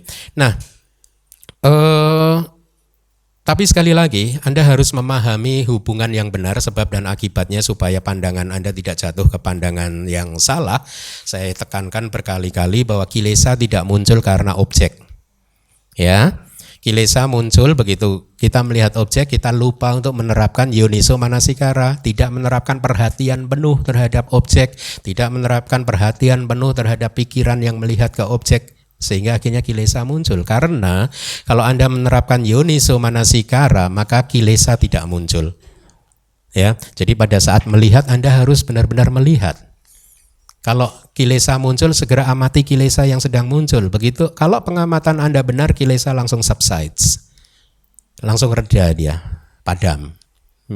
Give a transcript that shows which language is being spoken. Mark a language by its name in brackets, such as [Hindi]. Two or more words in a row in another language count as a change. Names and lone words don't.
[Indonesian] Nah, tapi sekali lagi Anda harus memahami hubungan yang benar, sebab dan akibatnya supaya pandangan Anda tidak jatuh ke pandangan yang salah. Saya tekankan berkali-kali bahwa kilesa tidak muncul karena objek. Ya, kilesa muncul begitu kita melihat objek, kita lupa untuk menerapkan [Pali] yoniso manasikara, [Indonesian] tidak menerapkan perhatian penuh terhadap objek, tidak menerapkan perhatian penuh terhadap pikiran yang melihat ke objek. Sehingga akhirnya kilesa muncul. Karena kalau Anda menerapkan [Pali] yoniso manasikara, [Indonesian] maka kilesa tidak muncul. Ya, jadi pada saat melihat Anda harus benar-benar melihat. Kalau kilesa muncul, segera amati kilesa yang sedang muncul. Begitu, kalau pengamatan Anda benar, kilesa langsung subsides, langsung reda dia, padam.